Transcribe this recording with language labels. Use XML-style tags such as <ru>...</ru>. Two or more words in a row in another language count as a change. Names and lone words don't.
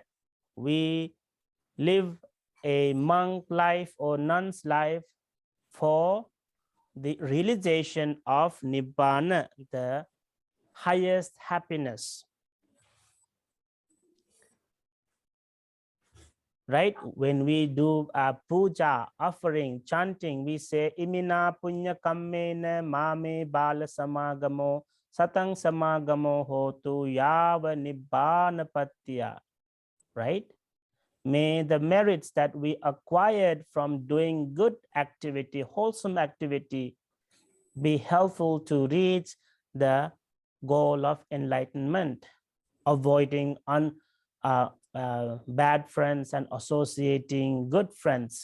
<en>We live a monk life or nun's life for the realization of Nibbana, the highest happiness. Right? When we do a puja, offering, chanting, we say,</en> <pi>Imina punya kammena mame bala samagamo satang samagamo hotu yava nibbana patya.</pi> <en>Right? May the merits that we acquired from doing good activity, wholesome activity, be helpful to reach the goal of enlightenment, avoiding bad friends and associating good friends.</en>